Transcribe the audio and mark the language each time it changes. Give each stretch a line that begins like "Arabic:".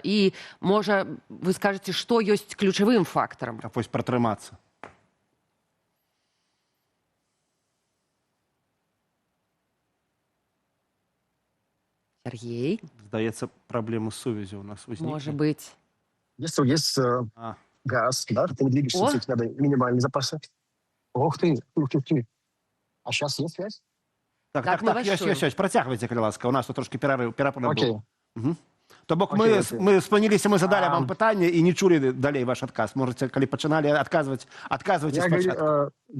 Belarusian: І, можа, вы скажаце, што ёсць ключавым фактарам? А вось пратрымацца. Сергей? Здаецца, праблемы з сувязі у нас узніклі.
Russian: Может быть. Если есть газ, да, ты двигаешься, надо минимальные запасы. Ух ты. А сейчас есть связь?
Belarusian: Так, ёсць. Працягвайце, калі ласка. У нас тут трошки перапынак быў. То бок мы спыніліся, мы задалі вам пытанне і не чулі далей ваш адказ. Можете, калі пачыналі адказваць, адказвайце спачатку.